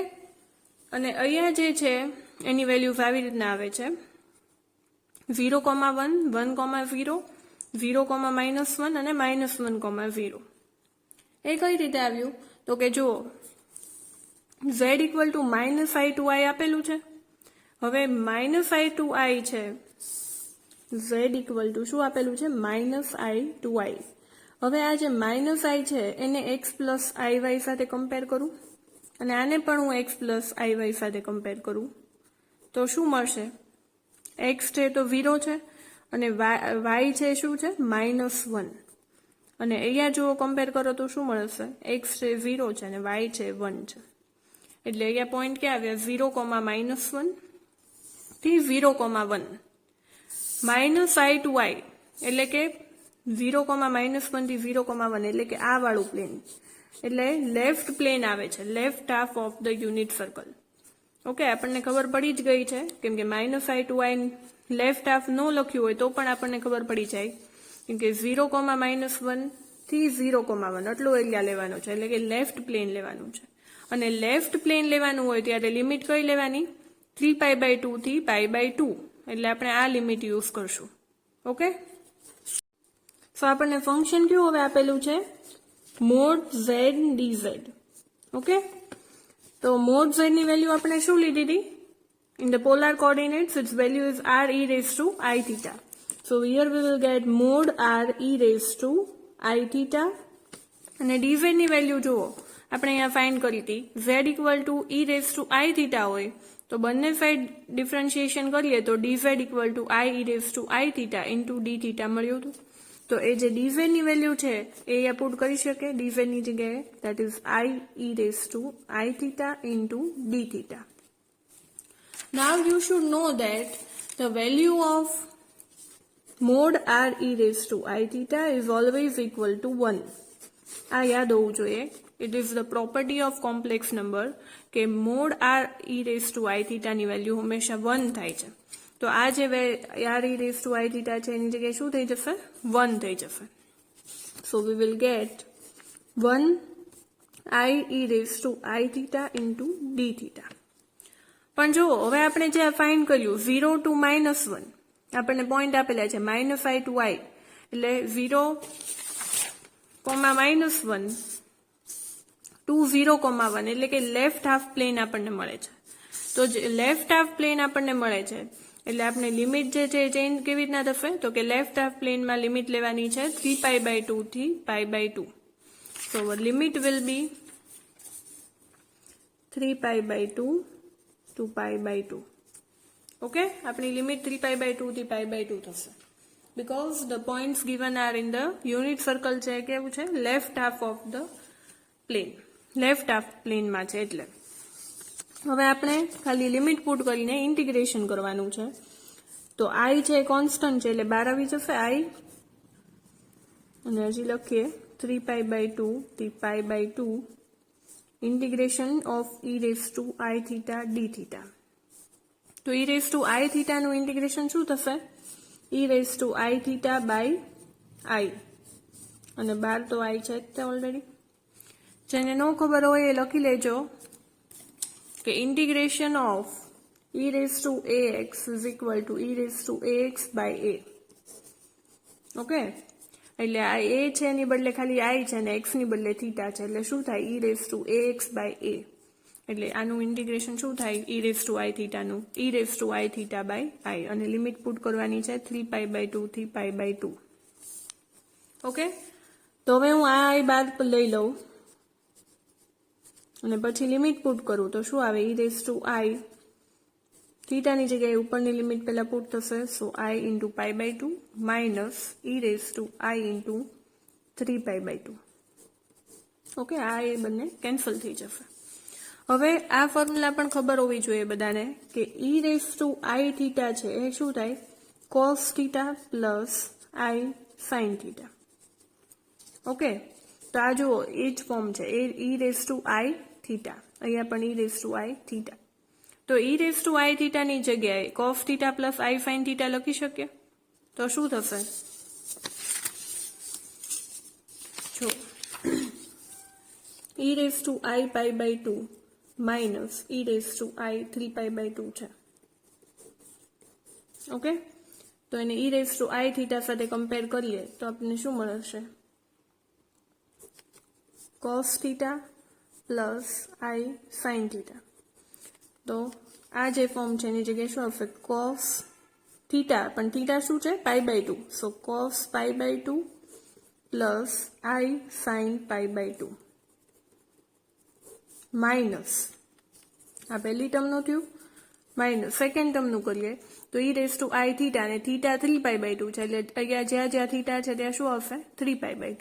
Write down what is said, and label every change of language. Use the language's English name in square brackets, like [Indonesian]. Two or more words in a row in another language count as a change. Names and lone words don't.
[Gujarati] અને અહીંયા જે છે એની વેલ્યુઝ આવી રીતના આવે છે: 0,1, 1,0, 0,-1 અને -1,0. એ કઈ રીતે આવ્યું? તો કે જુઓ, [English] z equal to -i to i [Gujarati] આપેલું છે. હવે [English] -i to i [Gujarati] છે, [English] z equal to [Gujarati] શું આપેલું છે? [English] -i to i. [Gujarati] હવે આ જે -i છે એને [English] x plus iy [Gujarati] સાથે કમ્પેર કરું, અને આને પણ હું [English] x plus iy [Gujarati] સાથે કમ્પેર કરું તો શું મળશે? x છે તો 0 છે અને y છે શું છે? -1. અને અહીંયા જો કમ્પેર કરો તો શું મળશે? x છે 0 છે અને y છે 1 છે. એટલે અહીંયા પોઈન્ટ ક્યાં આવ્યા? 0,-1 થી 0,1. [English] -i to i [Gujarati] એટલે કે 0,-1 થી 0,1 એટલે કે આ વાળું પ્લેન. એટલે [English] left plane [Gujarati] આવે છે, [English] left half of the unit circle. [Gujarati] ઓકે, આપણને ખબર પડી જ ગઈ છે, કેમ કે [English] -i to i left half [Gujarati] ન લખ્યું હોય તો પણ આપણને ખબર પડી જાય, કેમ કે 0,-1 થી 0,1 આટલો એરિયા લેવાનો છે, એટલે કે [English] left plane [Gujarati] લેવાનું છે. અને [English] left plane [Gujarati] લેવાનું હોય ત્યારે લિમિટ કઈ લેવાની? 3π/2 થી π/2, એટલે આપણે આ [English] limit use [Gujarati] કરશું. [English] okay, so [Gujarati] આપણને ફંક્શન કેવું હવે આપેલું છે? [English] mod z dz. [Gujarati] ઓકે, તો [English] mod z [Gujarati] ની વેલ્યુ આપણે શું લીધી હતી? [English] In the polar coordinates, its value is r e raised to I theta. So here we will get mod r e raised to I theta. [Gujarati] અને dz ની વેલ્યુ જુઓ, આપણે અહીંયા ફાઇન્ડ કરી હતી, [English] z equal to e raised to I theta [Gujarati] હોય તો બંને [English] side differentiation [Gujarati] કરીએ તો [English] dz equal to I e raised to I theta into d theta [Gujarati] મળ્યું હતું. તો એ જે dz ની વેલ્યુ છે એ અહીંયા પુટ કરી શકે dz ની જગ્યાએ, [English] that is I e raised to I theta into d theta. Now you should know that the value of mod r e raised to I theta is always equal to 1. [Gujarati] આ યાદ હોવું જોઈએ. [English] It is the property of complex number કે mod r e raised to I theta [Gujarati] ની વેલ્યુ હંમેશા 1 થાય છે. તો આ જે [English] r e raised to I theta [Gujarati] છે એની જગ્યાએ શું થઈ જશે? 1 થઈ જશે. [English] So we will get 1 I e raised to I theta into d theta. [Gujarati] પણ જો હવે આપણે જે ફાઇન્ડ કર્યું 0 to -1, આપણને પોઈન્ટ આપેલા છે [English] -i to i, [Gujarati] એટલે [English] 0,-1 to 0,1, [Gujarati] એટલે કે [English] left half plane [Gujarati] આપણને મળે છે. તો [English] left half plane [Gujarati] આપણને મળે છે એટલે આપણે લિમિટ જે છે ચેન્જ કેવી રીતના થશે? તો કે [English] left half [Gujarati] પ્લેનમાં લિમિટ લેવાની છે 3π/2 થી π/2. [English] So our limit will be 3π/2 to π/2. [Gujarati] Okay, આપણી લિમિટ 3π/2 થી π/2 થશે, [English] because the points given are in the unit circle [Gujarati] છે, કેવું છે? [English] left half of the plane, left half [Gujarati] પ્લેનમાં છે. એટલે હવે આપણે ખાલી [English] limit put [Gujarati] કરીને ઇન્ટિગ્રેશન કરવાનું છે. તો i છે કોન્સ્ટન્ટ છે એટલે 12 આવી જશે i, અને હજી લખીએ 3π/2 થી π/2 [English] integration of e raised to I theta d theta. [Gujarati] તો [English] e raised to I theta [Gujarati] નું ઇન્ટિગ્રેશન શું થશે? [English] e raised to I theta by I, [Gujarati] અને 12 તો i છે જ ઓલરેડી. જેને ન ખબર હોય એ લખી લેજો કે [English] integration of e raised to ax is equal to e raised to ax by a. [Gujarati] ઓકે, એટલે આ a છે એની બદલે ખાલી i છે અને x ની બદલે થીટા છે, એટલે શું થાય? [English] e raised to ax by a. [Gujarati] એટલે આનું ઇન્ટિગ્રેશન શું થાય? [English] e raised to I theta [Gujarati] નું [English] e raised to I theta by I, [Gujarati] અને [English] limit put [Gujarati] કરવાની છે 3π/2 થી π/2. ઓકે, તો હવે હું આ i બાદ લઈ લઉં અને પછી [English] limit put [Gujarati] કરું તો શું આવે? [English] e raised to I [Gujarati] થીટાની જગ્યાએ ઉપરની લિમિટ પહેલા પુટ થશે, [English] so I into π/2 minus e raised to I into 3π/2. [Gujarati] ઓકે, આ એ બંને કેન્સલ થઈ જશે. હવે આ ફોર્મ્યુલા પણ ખબર હોવી જોઈએ બધાને કે [English] e raised to I theta [Gujarati] છે એ શું થાય? [English] cos theta plus I sin theta. [Gujarati] ઓકે, તો આ જુઓ એ જ ફોર્મ છે, [English] e raised to I theta, [Gujarati] અહીંયા પણ [English] e raised to I theta. [Gujarati] તો [English] e raised to I theta [Gujarati] ની જગ્યાએ [English] cos theta plus I sin theta [Gujarati] લખી શકીએ? તો શું થશે? જો [English] e raised to I π/2 minus e raised to I 3π/2 [Gujarati] છે. ઓકે, તો એને [English] e raised to I theta [Gujarati] સાથે કમ્પેર કરીએ તો આપણને શું મળશે? [English] cos theta plus I sin theta. [Gujarati] તો આ જે ફોર્મ છે એની જગ્યાએ શું આવશે? [English] cos theta, [Gujarati] પણ theta શું છે? π/2. [English] so cos π/2 plus I sin π/2 [Gujarati] માઇનસ આ પહેલી ટર્મનું થયું, માઇનસ [English] second termનું [Gujarati] કરીએ તો [English] e raised to I theta, [Gujarati] અને theta 3π/2 છે, એટલે અહીંયા જ્યાં theta છે ત્યાં શું આવશે? 3π/2.